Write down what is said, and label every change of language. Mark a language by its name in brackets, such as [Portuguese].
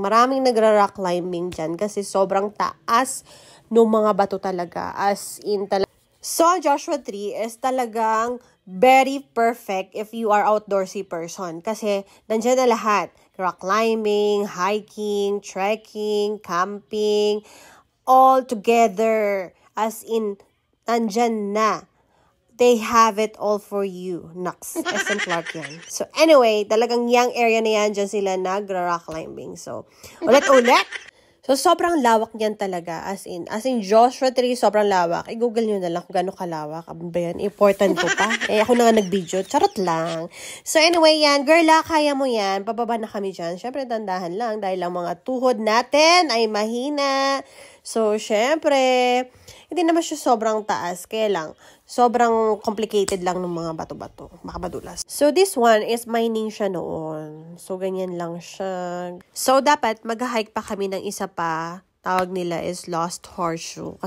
[Filipino] Maraming nagra-rock climbing dyan kasi sobrang taas ng mga bato talaga. As in talaga. [English] So, Joshua Tree is talagang very perfect if you are outdoorsy person. [Filipino] Kasi, nandiyan na lahat. Rock climbing, hiking, trekking, camping, all together. [English] As in, [Filipino] nandyan na. [English] They have it all for you. [Filipino] Naks, SM Clark yan. So, anyway, talagang yung area na yan, dyan sila nag-rock climbing. So, ulit-ulit. So, sobrang lawak niyan talaga. As in Joshua Tree, sobrang lawak. I-google nyo na lang kung gano'ng kalawak. Aba yan, important ko pa. Ako na nga nag-video. Charot lang. So, anyway, yan. Girla, kaya mo yan. Pababa na kami dyan. Siyempre, dandahan lang. Dahil lang mga tuhod natin ay mahina. So, siyempre, hindi naman siya sobrang taas. Kaya lang, sobrang complicated lang ng mga bato-bato. Makabadulas. [English] So, this one is mining [Filipino] siya noon. So, ganyan lang siya. So, dapat mag-hike pa kami ng isa pa. Tawag nila is Lost Horseshoe.